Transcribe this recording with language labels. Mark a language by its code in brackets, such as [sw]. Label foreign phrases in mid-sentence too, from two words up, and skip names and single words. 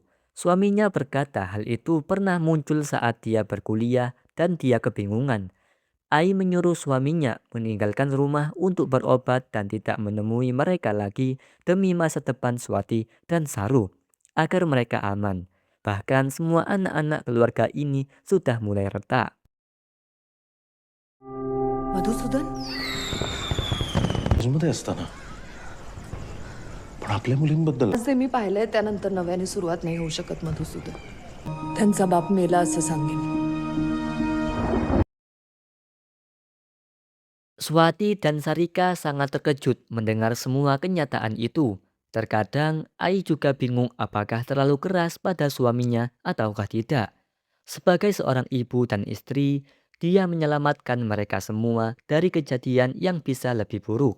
[id] Suaminya berkata hal itu pernah muncul saat dia berkuliah dan dia kebingungan. Ai menyuruh suaminya meninggalkan rumah untuk berobat dan tidak menemui mereka lagi demi masa depan Swati dan Saru agar mereka aman. Bahkan semua anak-anak keluarga ini sudah mulai retak. [mr] मधुसूदन अजूनमध्ये असताना पण आपल्या मुलींबद्दल जे मी पाहिलंय त्यानंतर नव्याने सुरुवात नाही होऊ शकत मधुसूदन. त्यांचा बाप मेला असं सांगेन. [id] Swati dan Sarika sangat terkejut mendengar semua kenyataan itu. Terkadang Ai juga bingung apakah terlalu keras pada suaminya ataukah tidak. Sebagai seorang ibu dan istri, dia menyelamatkan mereka semua dari kejadian yang bisa lebih buruk.